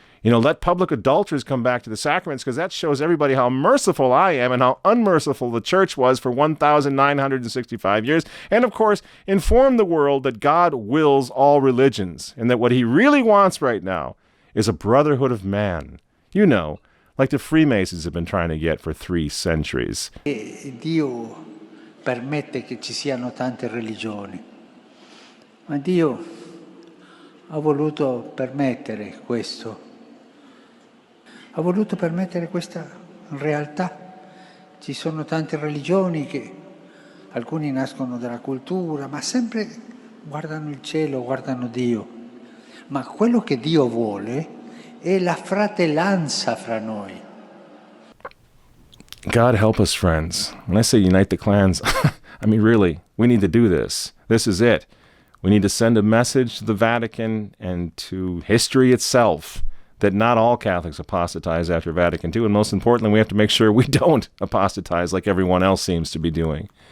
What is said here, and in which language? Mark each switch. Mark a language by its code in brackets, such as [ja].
[en] Let public adulterers come back to the sacraments because that shows everybody how merciful I am and how unmerciful the church was for 1,965 years. And, of course, inform the world that God wills all religions and that what he really wants right now is a brotherhood of man. Like the Freemasons have been trying to get for 3 centuries. [it] Dio permette che ci siano tante religioni, ma Dio ha voluto permettere questo. Ha voluto permettere questa realtà. Ci sono tante religioni che alcuni nascono dalla cultura, ma sempre guardano il cielo, guardano Dio. Ma quello che Dio vuole è la fratellanza fra noi. [en] God help us, friends. When I say unite the clans, I mean, really, we need to do this. This is it. We need to send a message to the Vatican and to history itself that not all Catholics apostatize after Vatican II, and most importantly, we have to make sure we don't apostatize like everyone else seems to be doing.